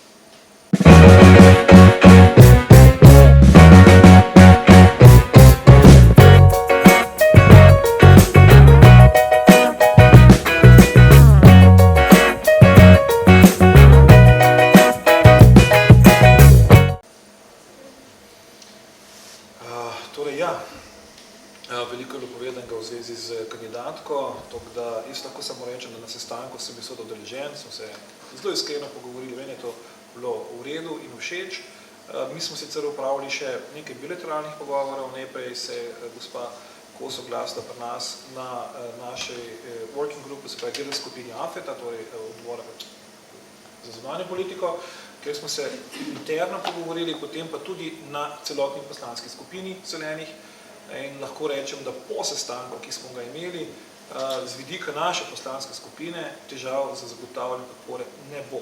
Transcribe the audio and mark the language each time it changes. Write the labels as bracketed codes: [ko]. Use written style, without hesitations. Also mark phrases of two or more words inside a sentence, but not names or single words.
[sl] Veliko je bilo povedanega v zvezi z kandidatko, da jaz lahko samo rečem, da na sestanku sem bil udeležen, smo se zelo iskreno pogovorili, meni je to bilo v redu in všeč. Mi smo sicer upravili še nekaj bilateralnih pogovorov, najprej se je gospa Kos oglasila pri nas na našej [en] working group, [sl] se pravi delovni skupini AFET-a, torej odbora za zunanjo politiko, kjer smo se interno pogovorili, potem pa tudi na celotni poslanski skupini Zelenih. In lahko rečem, da po sestanku, ki smo ga imeli, z vidika naše poslanske skupine težav za zagotavljanje podpore ne bo.